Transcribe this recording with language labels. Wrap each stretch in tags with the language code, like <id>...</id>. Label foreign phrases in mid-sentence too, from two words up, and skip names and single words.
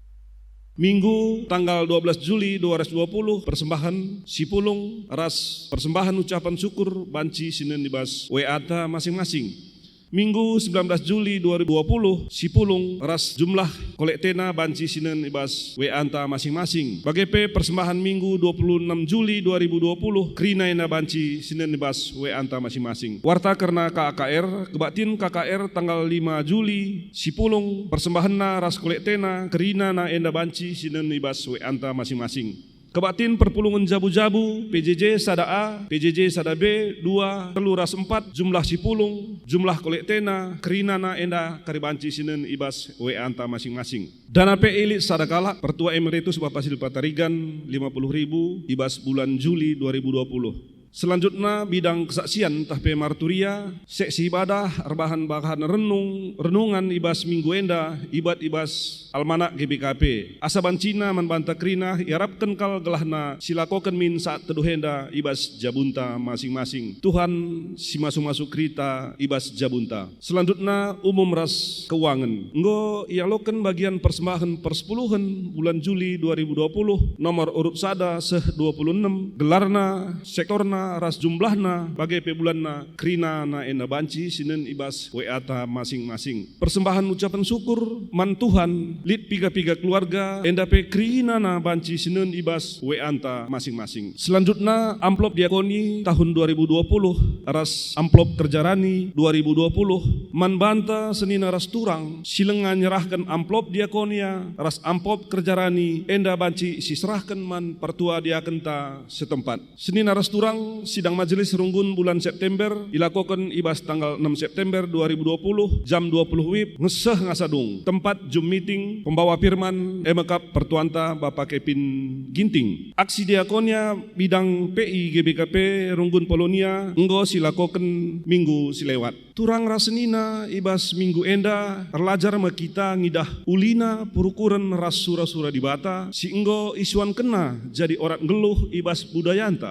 <btx>Minggu tanggal 12 Juli 2020, persembahan sipulung ras</btx> <id>persembahan ucapan syukur</id> <btx>banci sinen dibas WA masing-masing. Minggu 19 Juli 2020, sipulung ras jumlah kolektena banci sinen ibas WA masing-masing. Bagai persembahan minggu 26 Juli 2020, krinaina banci sinen ibas WA masing-masing. Warta karena KKR, kebatin KKR tanggal 5 Juli, sipulung persembahanna ras kolektena krina na enda banci sinen ibas WA masing-masing. Kebatin perpulungan jabu-jabu, PJJ sada A, PJJ sada B, 2, teluras 4, jumlah sipulung, jumlah kolektena, kerinana enda karibanci sinen ibas WA anta masing-masing. Dana PILI sadakala, Pertua Emeritus Bapak Silpa Tarigan 50.000 ibas bulan Juli 2020. Selanjutnya</btx> <id>bidang kesaksian</id> <btx>tahpe marturia,</btx> <id>seksi ibadah,</id> <btx>bahan renungan ibas minggu enda, ibas almanak GBKP. Asaban Cina manbanta krina, iarapkan kal gelahna silakokan min saat teduh enda ibas jabunta masing-masing. Tuhan si masuk-masuk krita ibas jabunta. Selanjutnya umum ras keuangan. Nggo ialokan bagian persembahan persepuluhan bulan Juli 2020, nomor urut sada seh 26, gelarna, sektorna, ras jumlahna bagai pebulanna krina na ena banci sinen ibas WA ta masing-masing.</btx> <id>Persembahan ucapan syukur</id> <btx>man Tuhan lid piga-piga keluarga enda pe krina na banci sinen ibas WA ta masing-masing. Selanjutnya</btx> <id>amplop diakoni tahun 2020</id> <btx>ras amplop kerjarani 2020 man banta senina ras turang silengan nyerahkan amplop diakonia ras amplop kerjarani enda banci siserahkan man pertua diakenta setempat. Senina ras turang sidang majelis runggun bulan September dilakukan ibas tanggal 6 September 2020 jam 20 WIB ngeseh ngasadung tempat Zoom meeting pembawa firman MK Pertuanta Bapak Kevin Ginting. Aksi diakonia bidang PI GBKP runggun Polonia enggo silakokan minggu silewat. Turang rasenina ibas minggu enda terlajar kita ngidah ulina purukuran ras sura-sura di bata si enggo isuan kena jadi orang geluh ibas budayanta.</btx>